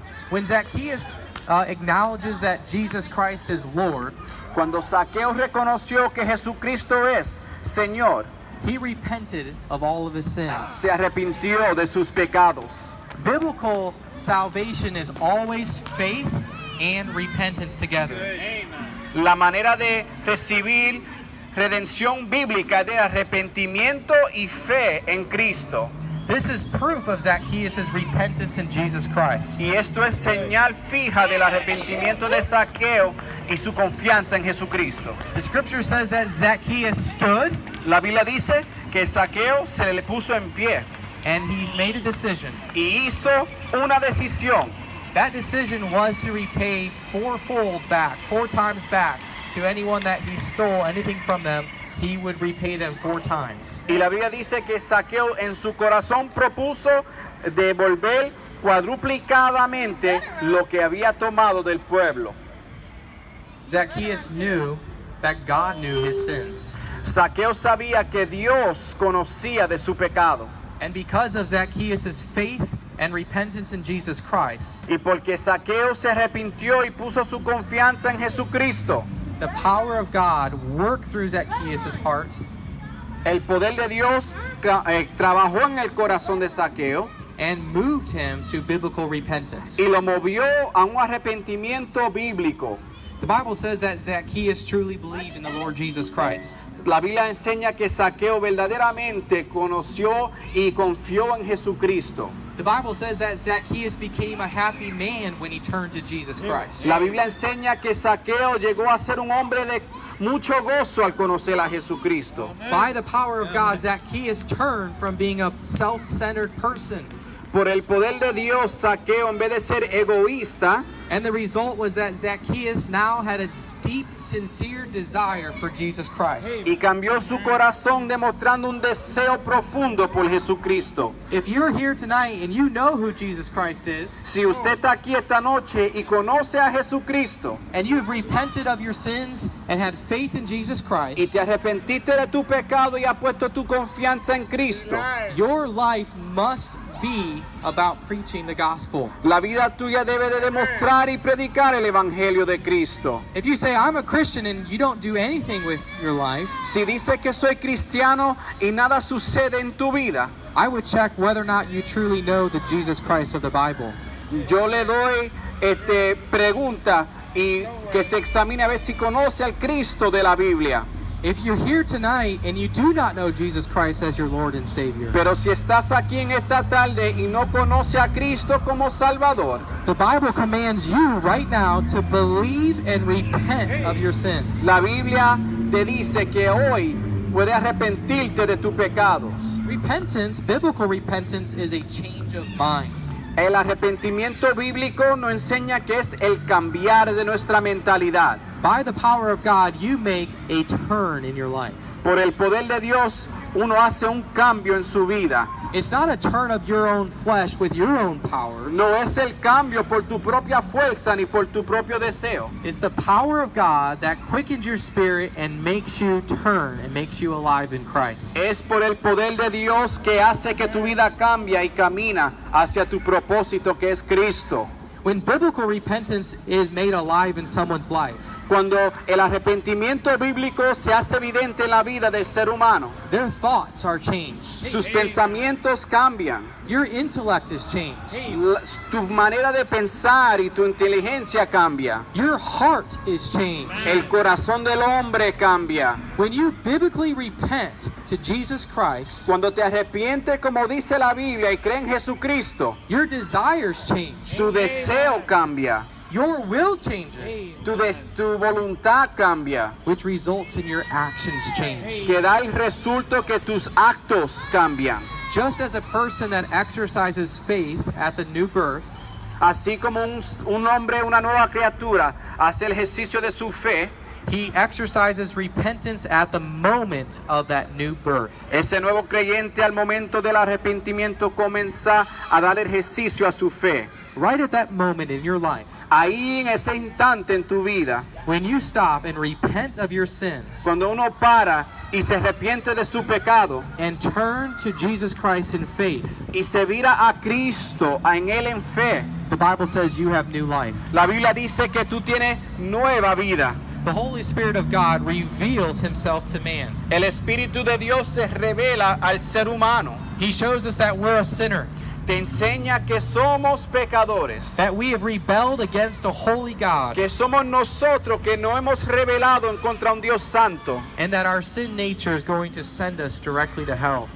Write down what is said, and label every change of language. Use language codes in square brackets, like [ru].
[en] When Zacchaeus acknowledges that Jesus Christ is Lord, [es] Cuando Zaqueo reconoció que Jesucristo es Señor, [en] he repented of all of his sins. [es] se arrepintió de sus pecados. [en] Biblical salvation is always faith and repentance together. [es] La manera de recibir redención bíblica es de arrepentimiento y fe en Cristo. [en] This is proof of Zacchaeus' repentance in Jesus Christ. [es] Y esto es señal fija del arrepentimiento de Zaqueo y su confianza en Jesucristo. [en] The scripture says that Zacchaeus stood [es] La Biblia dice que Zaqueo se le puso en pie [en] and he made a decision. [es] y hizo una decisión. [en] That decision was to repay fourfold back, 4 times back, to anyone that he stole anything from them. He would repay them 4 times. [es] Y la Biblia dice que Zaqueo en su corazón propuso devolver cuadruplicadamente lo que había tomado del pueblo. [en] Zacchaeus knew that God knew his sins. [es] Zaqueo sabía que Dios conocía de su pecado. [en] And because of Zacchaeus' faith and repentance in Jesus Christ, [es] Y porque Zaqueo se arrepintió y puso su confianza en Jesucristo, [en] the power of God worked through Zacchaeus' heart, [es] el poder de Dios trabajó en el corazón de Zaqueo [en] and moved him to biblical repentance. [es] y lo movió a un arrepentimiento bíblico. [en] The Bible says that Zacchaeus truly believed in the Lord Jesus Christ. [es] La Biblia enseña que Zaqueo verdaderamente conoció y confió en Jesucristo. [en] The Bible says that Zacchaeus became a happy man when he turned to Jesus Christ. [es] La Biblia enseña que Zaqueo llegó a ser un hombre de mucho gozo al conocer a Jesucristo. [en] By the power of God, Zacchaeus turned from being a self-centered person. [es] Por el poder de Dios, Zaqueo, en vez de ser egoísta, [en] And the result was that Zacchaeus now had a deep, sincere desire for Jesus Christ. [es] y cambió su corazón demostrando un deseo profundo por Jesucristo. [en] If you're here tonight and you know who Jesus Christ is, [es] Si usted está aquí esta noche y conoce a Jesucristo [en] and you have repented of your sins and had faith in Jesus [es] y [en] Christ, [es] te arrepentiste de tu pecado y has puesto tu confianza en Cristo, [en] your life must be about preaching the gospel. [es] la vida tuya debe de demostrar y predicar el Evangelio de Cristo. [en] If you say, I'm a Christian, and you don't do anything with your life, [es] Si dices que soy cristiano y nada sucede en tu vida, [en] I would check whether or not you truly know the Jesus Christ of the Bible. [es] yo le doy pregunta y que se examine a ver si conoce al Cristo de la Biblia. [en] If you're here tonight and you do not know Jesus Christ as your Lord and Savior, [es] Pero si estás aquí en esta tarde y no conoce a Cristo como Salvador, [en] the Bible commands you right now to believe and repent of your sins. [es] la Biblia te dice que hoy puedes arrepentirte de tus pecados. [en] Repentance, biblical repentance, is a change of mind. [es] El arrepentimiento bíblico nos enseña que es el cambiar de nuestra mentalidad. [en] By the power of God, you make a turn in your life. [es] Por el poder de Dios, uno hace un cambio en su vida. [en] It's not a turn of your own flesh with your own power. [es] No es el cambio por tu propia fuerza ni por tu propio deseo. [en] It's the power of God that quickens your spirit and makes you turn and makes you alive in Christ. [es] Es por el poder de Dios que hace que tu vida cambie y camina hacia tu propósito que es Cristo. [en] When biblical repentance is made alive in someone's life, [es] Cuando el arrepentimiento bíblico se hace evidente en la vida del ser humano, [en] their thoughts are changed. [es] sus pensamientos cambian, [en] Your intellect is changed. [es] tu manera de pensar y tu inteligencia cambia, [en] Your heart is changed. [es] el corazón del hombre cambia. [en] When you biblically repent to Jesus Christ, [es] Cuando te arrepientes, como dice la Biblia, y crees en Jesucristo, [en] your desires change. [es] tu deseo cambia, [en] Your will changes, [es] tu voluntad cambia, [en] which results in your actions change. [es] que da el resultado que tus actos cambian. [en] Just as a person that exercises faith at the new birth [es] Así como un hombre, una nueva criatura, hace el ejercicio de su fe, [en] he exercises repentance at the moment of that new birth. [es] ese nuevo creyente al momento del arrepentimiento comienza a dar ejercicio a su fe. [en] Right at that moment in your life, [es] Ahí en ese instante en tu vida, [en] when you stop and repent of your sins [es] cuando uno para y se arrepiente de su pecado [en] and turn to Jesus Christ in faith, [es] y se vira a Cristo, en Él en fe, [en] the Bible says you have new life. [es] la Biblia dice que tú tienes nueva vida. [en] The Holy Spirit of God reveals himself to man. [es] El Espíritu de Dios se revela al ser humano. [en] He shows us that we're a sinner, [es] Te enseña que somos pecadores. [en] that we have rebelled against a holy God, [es] Que somos nosotros que no hemos rebelado en contra un Dios santo [en] and that our sin nature is going to send us directly to hell.